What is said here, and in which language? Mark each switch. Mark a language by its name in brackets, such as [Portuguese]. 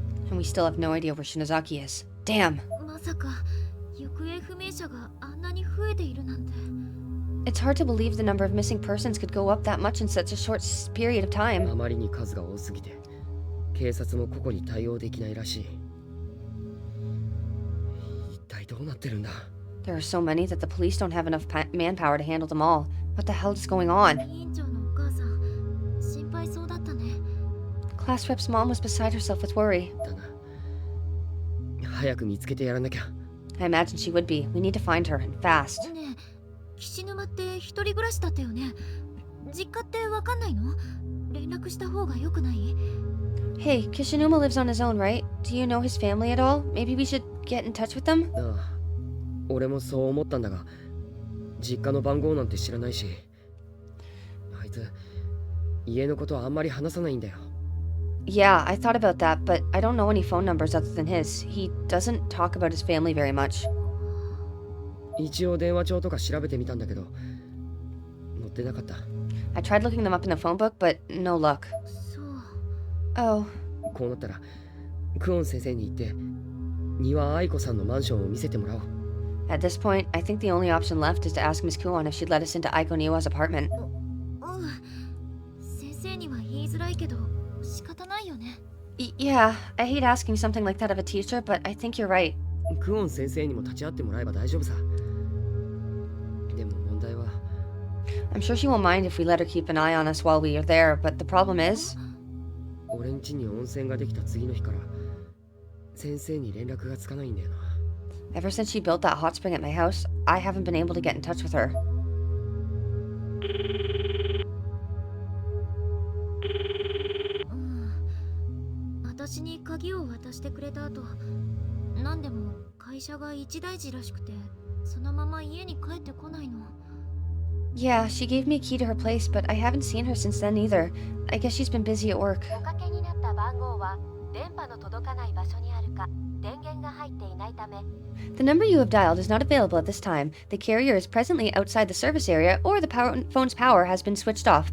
[English] And we still have no idea where Shinozaki is. Damn. [Japanese] まさか行方不明者があんなに増えているなんて。 [English] It's hard to believe the number of missing persons could go up that much in such a short period of time. [Japanese] あまりに数が多すぎて警察も個々に対応できないらしい。一体どうなってるんだ？ [English] There are so many that the police don't have enough manpower to handle them all. What the hell is going on? [Japanese] 委員長のお母さん心配そうだったね。 [English] class rep's mom was beside herself with worry. [Japanese] だな。早く見つけてやらなきゃ。 [English] I imagine she would be. We need to find her, and fast. [Japanese] ねえ、岸沼って一人暮らしだったよね。実家ってわかんないの？連絡した方が良くない？ [English] Hey, Kishinuma lives on his own, right? Do you know his family at all? Maybe we should get in touch with them? [Japanese] ああ、俺もそう思ったんだが、実家の番号なんて知らないし、あいつ家のことはあんまり話さないんだよ。 [English] Yeah, I thought about that, but I don't know any phone numbers other than his. He doesn't talk about his family very much. [Japanese] 一応電話帳とか調べてみたんだけど、載ってなかった。 [English] I tried looking them up in the phone book, but no luck. [Japanese] そう。 [English] Oh. [Japanese] こうなったら、クオン先生に言って、庭愛子さんのマンションを見せてもらおう。 [English] At this point, I think the only option left is to ask Miss Kuon if she'd let us into Aiko Niwa's apartment. [Japanese] うん。先生には言いづらいけど、仕方ないよね。 [English] Yeah, I hate asking something like that of a teacher, but I think you're right. [Japanese] クオン先生にも立ち会ってもらえば大丈夫さ。でも問題は、 [English] I'm sure she won't mind if we let her keep an eye on us while we are there, but the problem is... [Japanese] 俺ん家に温泉ができた次の日から、先生に連絡がつかないんだよな。 [English] Ever since she built that hot spring at my house, I haven't been able to get in touch with her. [Japanese] 私に鍵を渡してくれた後、何でも会社が一大事らしくて、そのまま家に帰ってこないの。 [English] Yeah, she gave me a key to her place, but I haven't seen her since then either. I guess she's been busy at work. [Japanese] おかけになった番号は電波の届かない場所にあるか、電源が入っていないため。 [English] The number you have dialed is not available at this time. The carrier is presently outside the service area, or the phone's power has been switched off.